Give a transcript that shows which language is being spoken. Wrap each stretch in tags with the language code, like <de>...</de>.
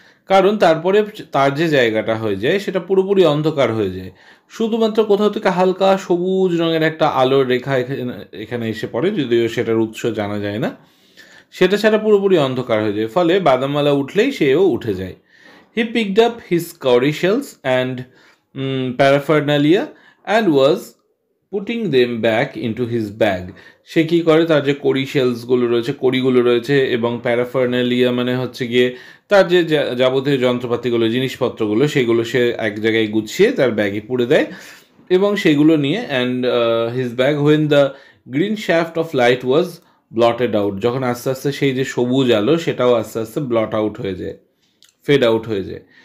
<bn>কারণ তারপরে তার যে জায়গাটা হয়ে যায় সেটা পুরোপুরি অন্ধকার হয়ে যায়, শুধুমাত্র কোথাও থেকে হালকা সবুজ রঙের একটা আলোর রেখা এখানে এসে পড়ে, যদিও সেটার উৎস জানা যায় না। সেটা ছাড়া পুরোপুরি অন্ধকার হয়ে যায়, ফলে বাদামওয়ালা উঠলেই সেও উঠে যায়।</bn> <en>He picked up his cowrie shells and paraphernalia and was putting them back into his bag.</en> <bn>সে কী করে, তার যে কড়ি শেলসগুলো রয়েছে, কড়িগুলো রয়েছে, এবং প্যারাফার্নালিয়া মানে হচ্ছে গিয়ে তার যে যাবতীয় যন্ত্রপাতিগুলো, জিনিসপত্রগুলো, সেগুলো সে এক জায়গায় গুছিয়ে তার ব্যাগে পুরে দেয় এবং সেগুলো নিয়ে</bn> <en>and his bag when the green shaft of light was blotted out,</en> <bn>যখন আস্তে আস্তে সেই যে সবুজ আলো সেটাও আস্তে আস্তে ব্লট আউট হয়ে যায়, ফেড আউট হয়ে যায়।</bn>